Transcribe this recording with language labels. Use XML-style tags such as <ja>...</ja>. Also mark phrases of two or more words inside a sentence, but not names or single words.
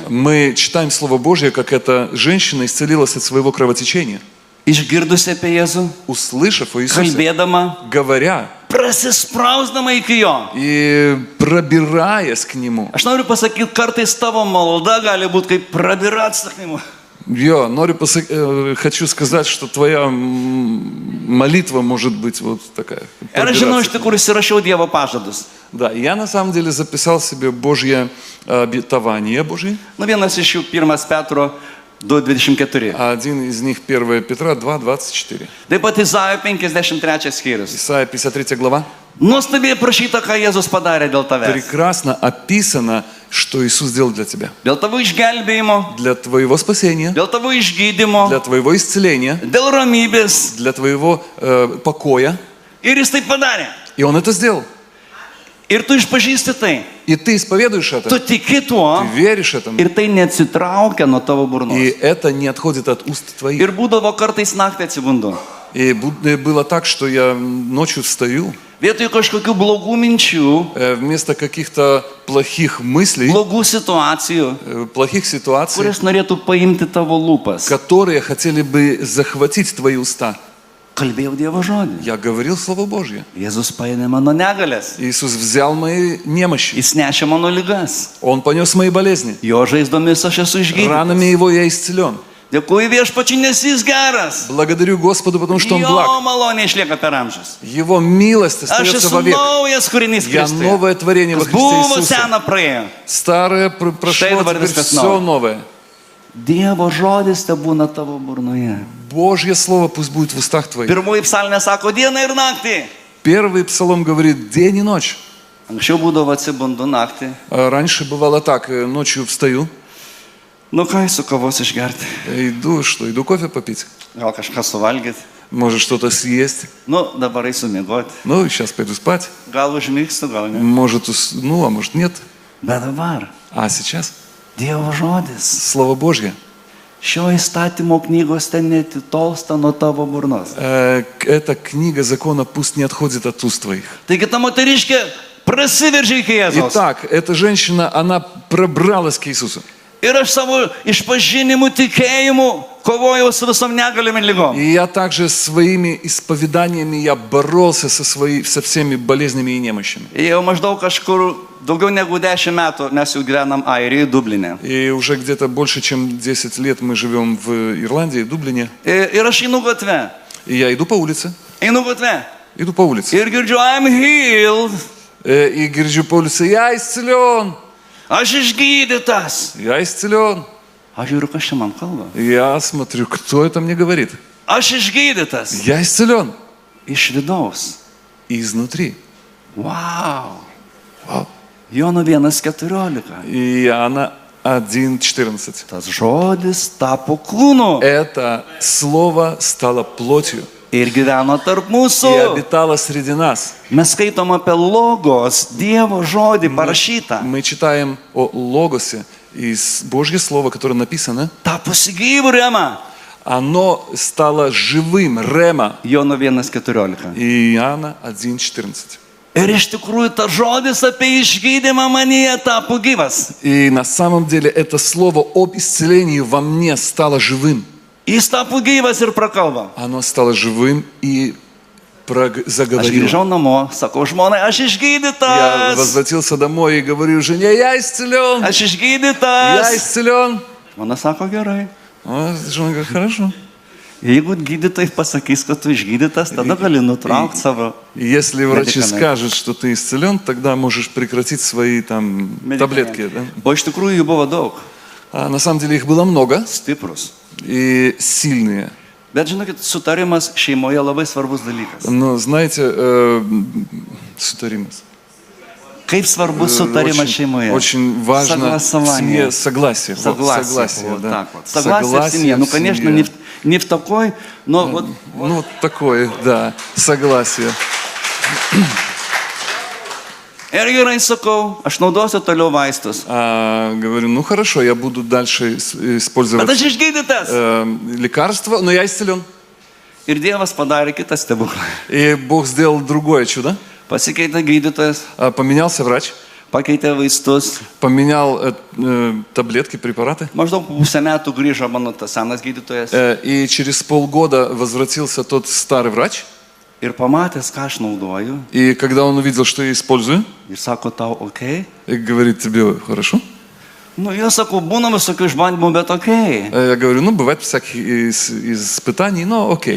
<ru>Мы читаем Слово Божье, как эта женщина исцелилась от своего кровотечения,</ru> <lt>Išgirdusi apie Jėzų,</lt> <ru>услышав о Иисусе,</ru> <lt>kalbėdama,</lt> <ru>говоря</ru> <lt>prasisprausdama iki jo.</lt> <ru>и пробираясь к Нему.</ru> <lt>Aš noriu pasakyti, kartais tavo malda gali būti kaip prabirats</lt> <ru>к нему. Я хочу сказать, что твоя молитва может быть вот такая.</ru> <lt>Ir aš žinau, iš</lt> <ru>пробираться.</ru> <lt>tikrųjų įsirašiau Dievo pažadus.</lt> <ru>Да, я на самом деле записал себе Божье обетование Божье.</ru> <lt>Nu, vienas iš jų, 1 Petro 2:24.</lt> <ru>Один из них 1 Петра 2:24.</ru> <lt>Taip pat Izaijo 53 skyrius.</lt> <ru>Исайя 53 глава.</ru> <lt>Nuostabiai prašyta, ką Jėzus padarė dėl tavęs.</lt> <ru>Прекрасно описано, что Иисус сделал для тебя.</ru> <lt>Dėl tavo išgelbėjimo,</lt> <ru>Для твоего спасения,</ru> <lt>dėl tavo išgydymo,</lt> <ru>для твоего исцеления,</ru> <lt>dėl ramybės.</lt> <ru>для твоего покоя.</ru> <lt>Ir jis tai padarė.</lt> <ru>И Он это сделал.</ru> <lt>Ir tu išpažįsti tai.</lt> <ru>И ты исповедуешь это,</ru> <lt>Tu tiki tuo.</lt> <ru>ты веришь этому.</ru> <lt>Ir tai neatsitraukia nuo tavo</lt> <ru>И</ru> <lt>burnos.</lt> <ru>это не отходит от уст твоих.</ru> <lt>Ir būdavo kartais naktį atsibundu.</lt> <ru>И было так, что я ночью встаю,</ru> <lt>Vietoj kažkokių blogų minčių,</lt> <ru>вместо каких-то плохих мыслей,</ru> <lt>blogų situacijų,</lt> <ru>плохих ситуаций,</ru> <lt>kurias norėtų paimti tavo lūpas.</lt> <ru>которые хотели бы захватить твои уста.</ru> <lt>Kalbėjau Dievo žodį.</lt> <ru>Я говорил Слово Божье.</ru> <lt>Jėzus paėmė mano negalės.</lt> <ru>Иисус взял мои немощи.</ru> <lt>Jis nešė mano ligas.</lt> <ru>Он понес мои болезни.</ru> <lt>Jo žaizdomis aš esu išgydytas.</lt> <ru>Ранами Его я исцелен.</ru> <lt>Dėkuoju viešpačiui, nes jis geras.</lt> <ru>Благодарю Господу, потому что Он</ru> <lt>Jo</lt> <ru>благ.</ru> <lt>malonė išlieka per amžius.</lt> <ru>Его милость</ru> <lt>Aš</lt> <ru>остается</ru> <lt>esu</lt> <ru>вовек.</ru> <lt>naujas kūrinys</lt> <ru>Я</ru> <lt>Kristuje.</lt> <ru>новое творение во</ru> <lt>Kas</lt> <ru>Христе</ru> <lt>buvo</lt> <ru>Иисусе.</ru> <lt>sena praėjo.</lt> <ru>Старое</ru> <lt>Štai</lt> <ru>прошло,</ru> <lt>dabar</lt> <ru>теперь</ru> <lt>viskas</lt> <ru>все</ru> <lt>nauja.</lt> <ru>новое.</ru> <lt>Dievo žodis te būna tavo burnoje.</lt> <ru>Божье Слово пусть будет в устах твоих.</ru> <lt>Pirmoji psalmė sako dieną ir naktį.</lt> <ru>Первый псалом говорит день и ночь.</ru> <lt>Anksčiau būdavo atsibundu naktį.</lt> <ru>А раньше бывало так, ночью встаю,</ru> <lt>Nu ką, su kavos išgerti.</lt> <ru>иду кофе попить.</ru> <lt>Gal kažką suvalgyti.</lt> <ru>может что-то съесть.</ru> <lt>Nu, dabar eisiu miegoti.</lt> <ru>Ну, сейчас пойду спать.</ru> <lt>Gal užmigsiu, gal ne.</lt> <ru>Может, ну, а может нет.</ru> <lt>Bet dabar</lt> <ru>А сейчас</ru> <lt>Dievo žodis.</lt> <ru>Слово Божье.</ru> <lt>Šio įstatymo knygos ten netitolsta nuo tavo burnos.</lt> <ru>Эта книга закона пусть не отходит от уст твоих.</ru> <lt>Taigi ta moteriškė prasiveržė iki Jėzaus.</lt> <ru>Итак, эта женщина, она пробралась к Иисусу.</ru> <lt>Ir aš savo išpažinimu, tikėjimu kovojau su visom negalim ir lygom.</lt> <ru>И я также своими исповеданиями я боролся со всеми болезнями и немощами.</ru> <lt>Jau maždaug kažkur daugiau negu 10 metų mes jau gyvenam Airijoje, Dubline.</lt> <ru>И уже где-то больше, чем 10 лет мы живем в Ирландии, в Дублине.</ru> <lt>Ir aš einu gatve.</lt> <ru>И я иду по улице.</ru> <lt>Einu gatve.</lt> <ru>Иду по улице.</ru> <lt>Ir girdžiu,</lt> <en>I'm healed.</en> <ru>И говорю по улице, я исцелен.</ru> <lt>Aš išgydytas.</lt> <ru>Я исцелен.</ru> <lt>Aš žiūriu, kas čia man kalba.</lt> <ru>Я смотрю, кто это мне говорит.</ru> <lt>Aš išgydytas.</lt> <ru>Я исцелен.</ru> <lt>Iš vidaus.</lt> <ru>Изнутри.</ru> <lt>Wow.</lt> <ru>Вау.</ru> <lt>Jono 1:14.</lt> <ru>И Иоанна 1:14.</ru> <lt>Tas žodis tapo kūnu</lt> <ru>Это слово стало плотью</ru> <lt>ir gyveno tarp</lt> <ru>и</ru> <lt>mūsų.</lt> <ru>обитало среди нас.</ru> <lt>Mes skaitom apie logos, Dievo žodį parašytą.</lt> <ru>Мы читаем о Логосе, из Божье Слово, которое написано,</ru> <lt>Tapusi gyvų remą.</lt> <ru>оно стало живым, рема.</ru> <lt>Jono 1:14.</lt> <ru>И Иоанна 1:14.</ru> <lt>Ir iš tikrųjų tas žodis apie išgydymą manyje tapo gyvas.</lt> <ru>И на самом деле это слово об исцелении во мне стало живым.</ru> <lt>Jis tapo gyvas ir prakalba.</lt> <ru>Оно стало живым и</ru> <lt>Aš</lt> <ru>заговорило.</ru> <lt>grįžau namo, sakau žmonai, aš</lt> <ru>Я</ru> <lt>išgydytas.</lt> <ru>возвратился домой и говорю жене, я исцелен,</ru> <lt>Aš</lt> <ru>я</ru> <lt>išgydytas.</lt> <ru>исцелен.</ru> <lt>Žmona sako gerai.</lt> <ru>Жена говорит, хорошо.</ru> <lt>Jeigu gydytojai pasakys, kad tu išgydytas, tada gali nutraukti savo.</lt> <ru>Если врачи Медикаменты. скажут, что ты исцелен, тогда можешь прекратить свои там таблетки. Да?</ru> <lt>O iš tikrųjų jų buvo daug.</lt> <ru>А на самом деле их было много</ru> <lt>Stiprus.</lt> <ru>и сильные.</ru> <lt>Bet žinokit, sutarimas šeimoje labai svarbus dalykas.</lt> <ru>Но знаете, сутаримас. Kaip svarbus sutarimas šeimoje? Очень важно в семье Согласование. согласие. Вот, Согласие. Вот да. так вот. Согласие в семье. Ну, конечно, семье. не в такой, но вот. Ну, вот такое, да, согласие.</ru> <lt>Ir gerai sakau, aš naudosiu toliau vaistus.</lt> <ru>Говорю, ну хорошо, я буду дальше</ru> <lt>Bet</lt> <ru>использовать</ru> <lt>aš išgydytas.</lt> <ru>лекарства, но я исцелен.</ru> <lt>Ir Dievas padarė kitą stebuklą.</lt> <ru>И Бог сделал другое чудо.</ru> <lt>Pasikeitė gydytojas,</lt> <ru>Поменялся врач,</ru> <lt>pakeitė vaistus.</lt> <ru>поменял таблетки, препараты.</ru> <lt>Maždaug po pusę metų grįžo mano tas senas gydytojas.</lt> <ru>И через полгода возвратился тот старый врач.</ru> <lt>Ir pamatęs, ką aš naudoju.</lt> <ru>И когда он увидел, что я использую,</ru> <lt>Ir sako tau, okei.</lt> <ru>и говорит, тебе хорошо?</ru> <lt>Nu, jie sako, būna visokių išbandymų, bet okei.</lt> <ru>Я говорю, ну бывает всякие испытаний, но окей.</ru>